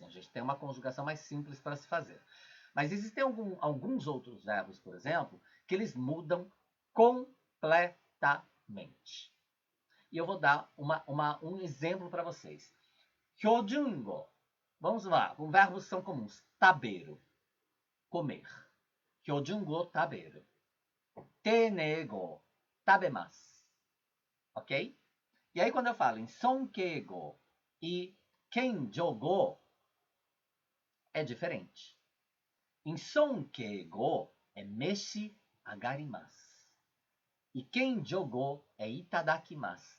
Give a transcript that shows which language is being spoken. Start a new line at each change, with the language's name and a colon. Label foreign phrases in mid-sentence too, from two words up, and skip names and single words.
Portuguese: A gente tem uma conjugação mais simples para se fazer. Mas existem alguns outros verbos, por exemplo, que eles mudam completamente. E eu vou dar um exemplo para vocês. Hyojungo. Vamos lá, com verbos são comuns. Taberu, comer. Hyojungo, taberu.
Japanese: 丁寧語、食べます.
Portuguese: Ok? E aí, quando eu falo em sonkeigo e kenjogo, é diferente. Em sonkeigo é
Japanese: 召し上がります.
Portuguese: E kenjogo é itadakimasu.